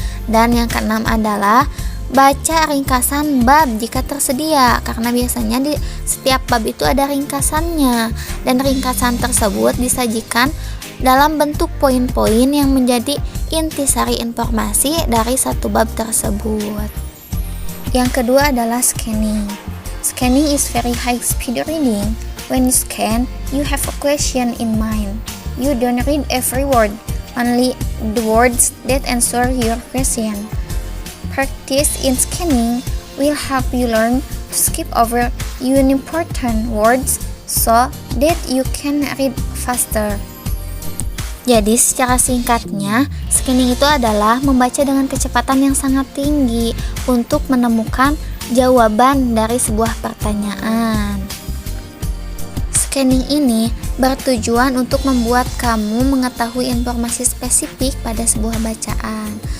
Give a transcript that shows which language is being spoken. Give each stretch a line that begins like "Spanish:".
Indonesian: Dan yang keenam adalah baca ringkasan bab jika tersedia, karena biasanya di setiap bab itu ada ringkasannya, dan ringkasan tersebut disajikan dalam bentuk poin-poin yang menjadi intisari informasi dari satu bab tersebut. Yang kedua adalah scanning.
English: Scanning is very high speed reading. When you scan, you have a question in mind. You don't read every word, only the words that answer your question. Practice in scanning will help you learn to skip over unimportant words so that you can read faster.
Indonesian: Jadi secara singkatnya, scanning itu adalah membaca dengan kecepatan yang sangat tinggi untuk menemukan jawaban dari sebuah pertanyaan. Scanning ini bertujuan untuk membuat kamu mengetahui informasi spesifik pada sebuah bacaan.